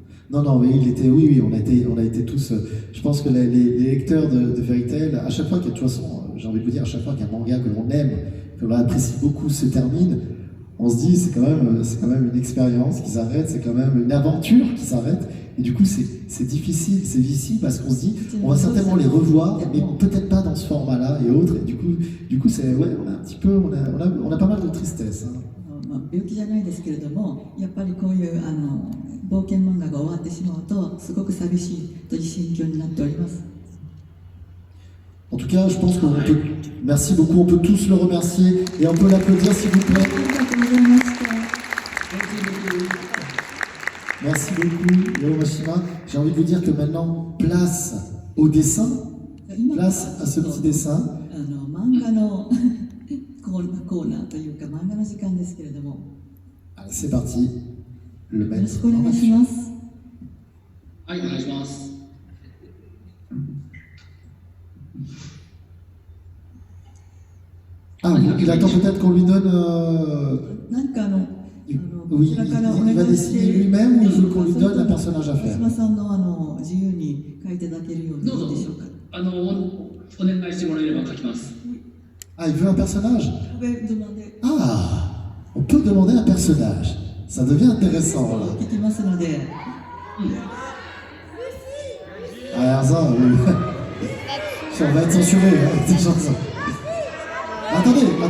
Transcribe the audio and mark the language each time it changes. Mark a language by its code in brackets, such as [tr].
[fr] Non, mais oui, on a été tous. Je pense que les lecteurs de Fairy Tail, à chaque fois qu'il y a, de toute façon, j'ai envie de vous dire, à chaque fois qu'un manga que l'on aime, que l'on apprécie beaucoup se termine, on se dit c'est quand même une expérience qui s'arrête, c'est quand même une aventure qui s'arrête. Et du coup, c'est difficile parce qu'on se dit, on va certainement les revoir, mais peut-être pas dans ce format-là et autres. Et du coup, c'est on a un petit peu, on a pas mal de tristesse. Hein. [ja] 病気じゃないですけれども、やっぱりこういう冒険漫画が終わってしまうとすごく寂しいという心境になっております。 [fr] En tout cas, je pense qu'on peut. Merci beaucoup, on peut tous le remercier et on peut l'applaudir s'il vous plaît. Merci beaucoup, Hiro Mashima. J'ai envie de vous dire que maintenant, place au dessin, place à ce petit dessin. [ja] 漫画のコーナーというか漫画の時間ですけれども。 [fr] Allez, c'est parti. Le [ja] よろ [fr] maître. [ja] しくお願いします。はい、お願いします。 [fr] Ah, il attend peut-être qu'on lui donne. [ja] 何か [fr] Oui, il va dessiner lui-même ou il veut qu'on lui donne un personnage à faire? [ja] 松島さんの自由に書いていただけるようにいいでしょうか。お願いしてもらえれば書きます。 [fr] Ah, il veut un personnage? Ah, on peut demander un personnage. Ça devient intéressant là. [ja] 聞きますので。 [fr] Ah, Erza, oui. On va être censuré, hein, cette chanson. Attendez.